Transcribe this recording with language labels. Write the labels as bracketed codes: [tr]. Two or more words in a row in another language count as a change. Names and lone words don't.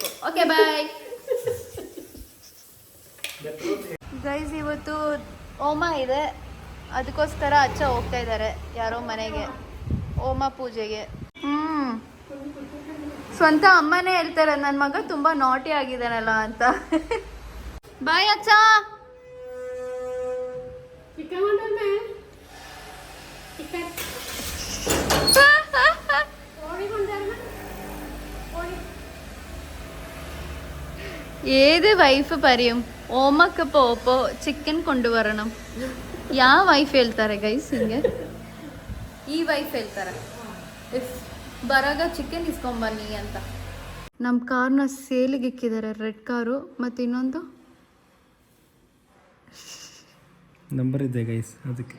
[en] Okay bye guys. [kn] ಇವತ್ತು ಹೋಮ ಇದೆ, ಅದಕ್ಕೋಸ್ಕರ ಅಚ್ಚ ಹೋಗ್ತಾ ಇದ್ದಾರೆ ಯಾರೋ ಮನೆಗೆ ಹೋಮ ಪೂಜೆಗೆ. ಸ್ವಂತ ಅಮ್ಮನೇ ಹೇಳ್ತಾರೆ ನನ್ನ ಮಗ ತುಂಬಾ ನಾಟಿ ಆಗಿದ್ದಾನಲ್ಲ ಅಂತ. ಬಾಯ್ ಅಚ್ಚ. [ml] ഏത് വൈഫ് പറയും ഓമക്ക് പോപ്പോ ചിക്കൻ കൊണ്ടുവരണം? [kn] ಯಾವ ವೈಫ್ ಹೇಳ್ತಾರೆ ಗೈಸ್ ಹಿಂಗೆ? ಈ ವೈಫ್ ಹೇಳ್ತಾರೆ ಬರಾಗ ಚಿಕನ್ ಇಸ್ಕೊಂಬನ್ನಿ ಅಂತ. ನಮ್ಮ ಕಾರ್ನ ಸೇಲಿಗೆ ಇಕ್ಕಿದ್ದಾರೆ, ರೆಡ್ ಕಾರು ಮತ್ತು ಇನ್ನೊಂದು ನಂಬರ್ ಇದೆ ಗೈಸ್ ಅದಕ್ಕೆ,